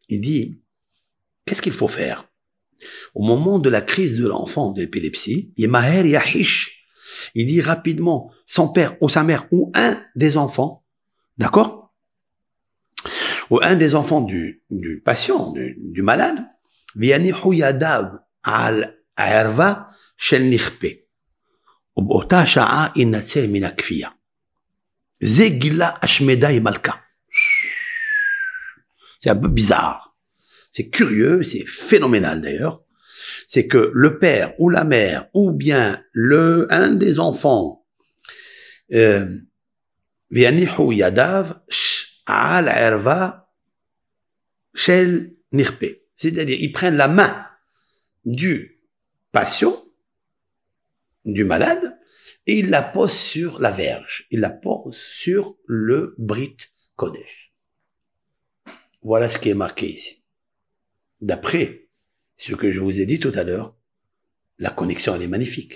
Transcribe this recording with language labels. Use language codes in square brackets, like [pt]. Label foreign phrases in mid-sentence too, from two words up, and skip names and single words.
[fr] Il dit, qu'est-ce qu'il faut faire? Au moment de la crise de l'enfant d'épilepsie, il dit rapidement, son père ou sa mère ou un des enfants, d'accord? Ou un des enfants du patient, du malade, [he] ויניחו ידיו על הערווה של נכפה, ובאותה שעה ינצל מן הכפייה. זה גילה השמדי מלכה. [fr] C'est un peu bizarre. C'est curieux, c'est phénoménal d'ailleurs. C'est que le père ou la mère, ou bien un des enfants, [he] ויניחו ידיו על הערווה של נכפה. [fr] C'est-à-dire, ils prennent la main du patient, du malade, et ils la posent sur la verge. Ils la posent sur le [he] ברית קודש. [fr] Voilà ce qui est marqué ici. D'après ce que je vous ai dit tout à l'heure, la connexion, elle est magnifique.